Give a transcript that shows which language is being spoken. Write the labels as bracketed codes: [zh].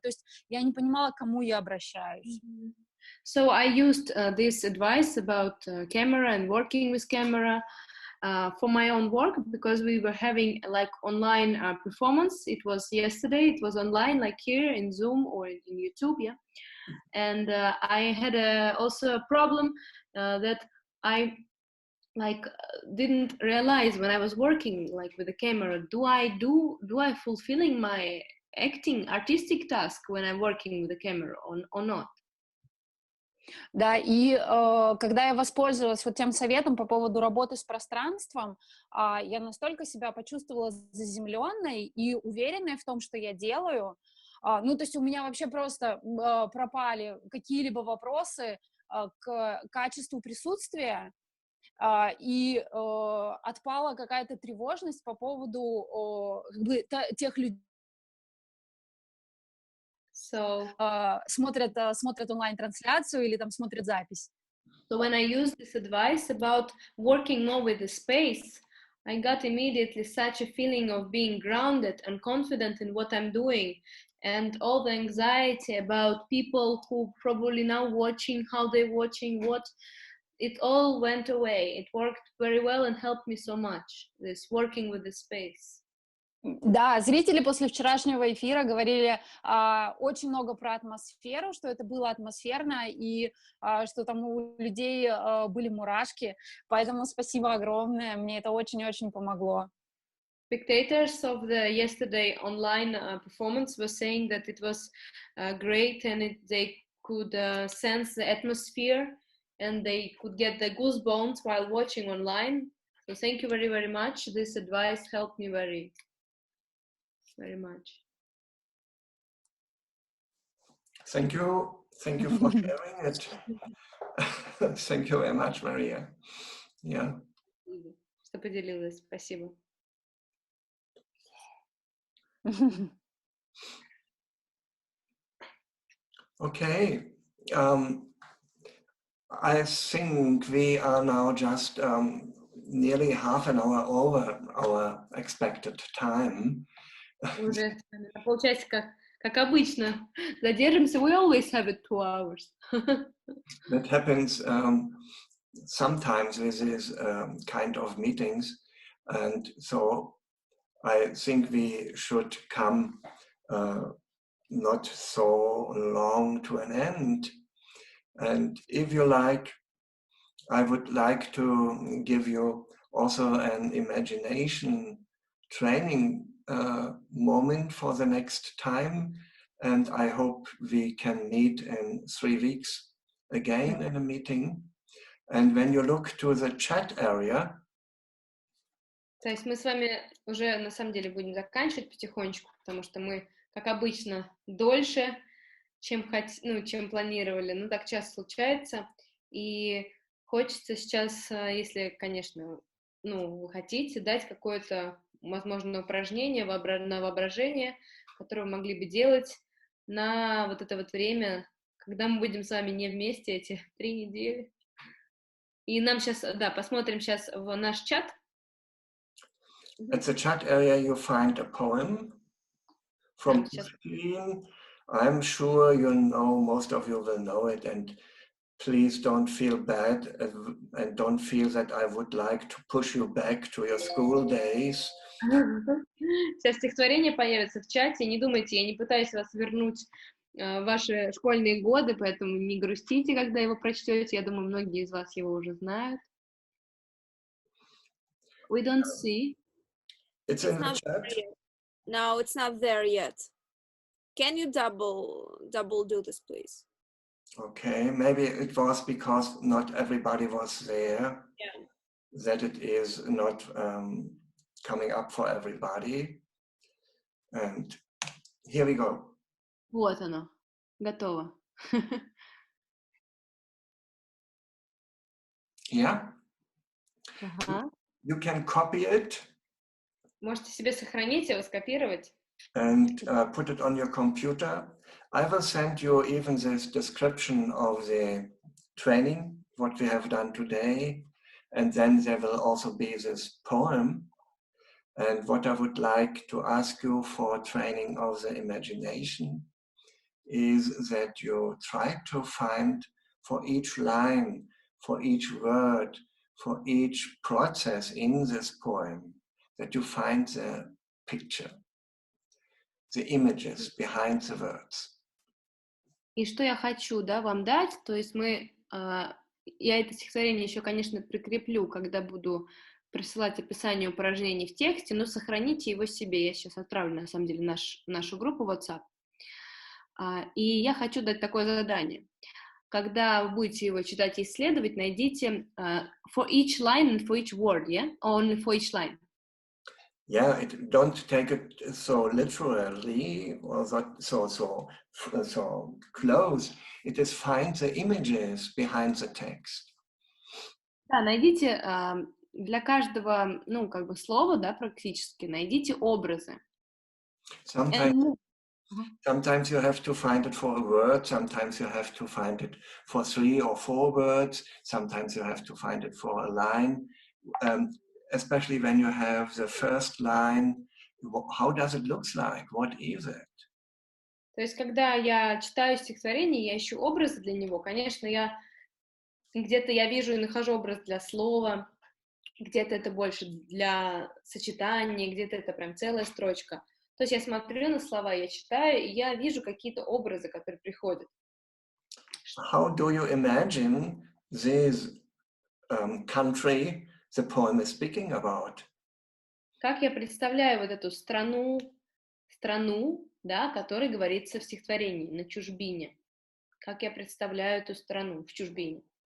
[ru] То есть я не понимала, к кому я обращаюсь. [en] So I used this advice about camera and working with camera. for my own work, because we were having like online performance. It was yesterday, it was online, like here in Zoom or in YouTube, yeah. And I had also a problem that I didn't realize when I was working like with the camera, do I fulfilling my acting artistic task when I'm working with the camera or not? [ru] Да, и когда я воспользовалась вот тем советом по поводу работы с пространством, я настолько себя почувствовала заземленной и уверенной в том, что я делаю. Ну, то есть у меня вообще просто пропали какие-либо вопросы к качеству присутствия, и отпала какая-то тревожность по поводу тех людей, смотрят онлайн-трансляцию или там смотрят запись. [en] So when I used this advice about working more with the space, I got immediately such a feeling of being grounded and confident in what I'm doing, and all the anxiety about people who probably now watching, how they're watching, what, it all went away. It worked very well and helped me so much, this working with the space. [ru] Да, зрители после вчерашнего эфира говорили очень много про атмосферу, что это было атмосферно и что там у людей были мурашки, поэтому спасибо огромное, мне это очень-очень помогло. [en] Spectators of the yesterday online performance were saying that it was great and they could sense the atmosphere and they could get the goosebumps while watching online. So thank you very, very much. This advice helped me very much. Thank you for sharing it. Thank you very much, Maria. Yeah. [ru] Что поделилась, спасибо. [en] Okay. I think we are now just nearly half an hour over our expected time. [ru] Уже на полчасика, как обычно, задержимся. [en] We always have it 2 hours. That happens sometimes with these kind of meetings, and so I think we should come not so long to an end. And if you like, I would like to give you also an imagination training moment for the next time, and I hope we can meet in 3 weeks again in a meeting. And when you look to the chat area, [ru] то есть мы с вами уже на самом деле будем заканчивать потихонечку, потому что мы, как обычно, дольше, чем планировали. Ну, так часто случается. И хочется сейчас, если, конечно, вы хотите, дать какое-то, возможно, упражнение на воображение, которое вы могли бы делать на вот это вот время, когда мы будем с вами не вместе эти 3 недели. И нам сейчас, посмотрим сейчас в наш чат. [en] At the chat area you find a poem from Christine. I'm sure you know, most of you will know it, and please don't feel bad and don't feel that I would like to push you back to your school days. [ru] Сейчас стихотворение появится в чате, не думайте, я не пытаюсь вас вернуть в ваши школьные годы, поэтому не грустите, когда его прочтете, я думаю, многие из вас его уже знают. [en] We don't see. It's in the chat. No, it's not there yet. Can you double do this, please? Okay, maybe it was because not everybody was there, that it is not coming up for everybody. And here we go. [ru] Вот оно, готово. [en] Yeah? [ru] Ага. [en] You can copy it. [ru] Можете себе сохранить его, скопировать. [en] And put it on your computer. I will send you even this description of the training, what we have done today. And then there will also be this poem. And what I would like to ask you for training of the imagination is that you try to find for each line, for each word, for each process in this poem that you find the picture, the images behind the words. [ru] И что я хочу, да, вам дать, то есть я это стихотворение еще, конечно, прикреплю, когда буду присылать описание упражнений в тексте, но сохраните его себе. Я сейчас отправлю, на самом деле, нашу группу WhatsApp. И я хочу дать такое задание. Когда вы будете его читать и исследовать, найдите [en] for each line and for each word, yeah? Only for each line. Yeah, don't take it so literally or so close. It is find the images behind the text. [ru] Да, найдите для каждого, ну, как бы слова, да, практически, найдите образы. [en] Sometimes you have to find it for a word, sometimes you have to find it for 3 or 4 words, sometimes you have to find it for a line. Especially when you have the first line, how does it look like? What is it? [ru] То есть, когда я читаю стихотворение, я ищу образы для него. Конечно, где-то я вижу и нахожу образ для слова, где-то это больше для сочетания, где-то это прям целая строчка. То есть я смотрю на слова, я читаю, и я вижу какие-то образы, которые приходят. [en] How do you imagine this country the poem is speaking about? [ru] Как я представляю вот эту страну, да, о которой говорится в стихотворении, на чужбине? Как я представляю эту страну в чужбине?